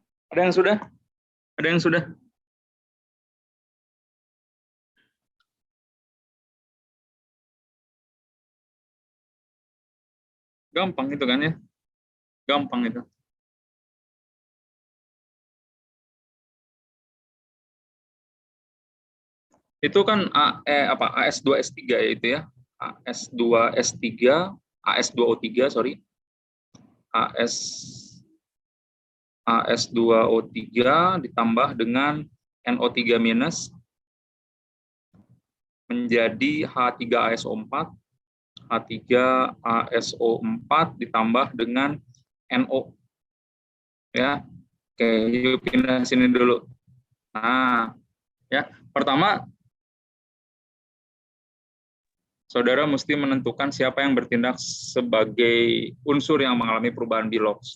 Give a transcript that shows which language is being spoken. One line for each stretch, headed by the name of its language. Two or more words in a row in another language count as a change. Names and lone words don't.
Indonesian: Ada yang sudah? Ada yang sudah? Gampang itu kan ya? Gampang itu. Itu kan AS2S3 ya itu ya. AS2S3, AS2O3, sorry. AS2O3 ditambah dengan NO3 minus menjadi H3ASO4, H3ASO4 ditambah dengan NO. Ya. Oke, yuk pindah sini dulu. Nah, ya, pertama saudara mesti menentukan siapa yang bertindak sebagai unsur yang mengalami perubahan bilox.